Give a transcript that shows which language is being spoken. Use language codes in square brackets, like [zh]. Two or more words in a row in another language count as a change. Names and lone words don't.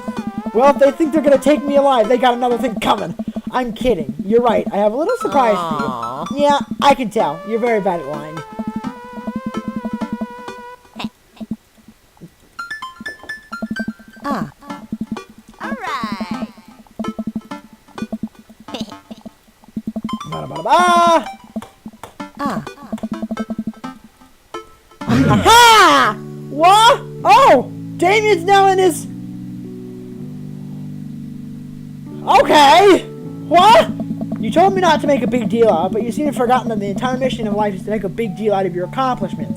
[en] Well, if they think they're gonna take me alive, they got another thing coming. I'm kidding. You're right. I have a little surprise for you. Yeah, I can tell. You're very bad at lying. Alright. Ba-da-ba-da-ba. Aha! What? Oh! Damien's now in his... Okay! What? You told me not to make a big deal out of it, but you seem to have forgotten that the entire mission of life is to make a big deal out of your accomplishments.